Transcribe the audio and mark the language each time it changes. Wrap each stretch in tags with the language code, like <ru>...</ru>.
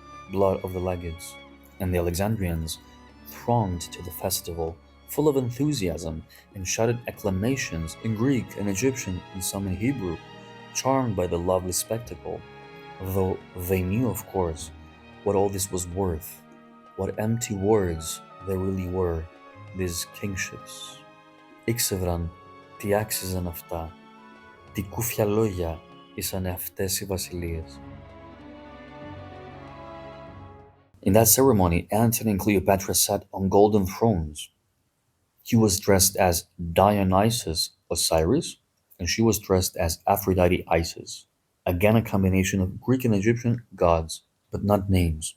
<en>blood of the legates, and the Alexandrians thronged to the festival, full of enthusiasm, and shouted acclamations in Greek and Egyptian and some in Hebrew, charmed by the lovely spectacle, though they knew, of course, what all this was worth, what empty words they really were, these kingships.</en> <el>Ήξευραν τι άξιζαν αυτά, τι κούφια λόγια ήσαν αυτές οι βασιλείες.</el> <en>In that ceremony, Antony and Cleopatra sat on golden thrones. He was dressed as Dionysus Osiris, and she was dressed as Aphrodite Isis. Again, a combination of Greek and Egyptian gods, but not names.</en>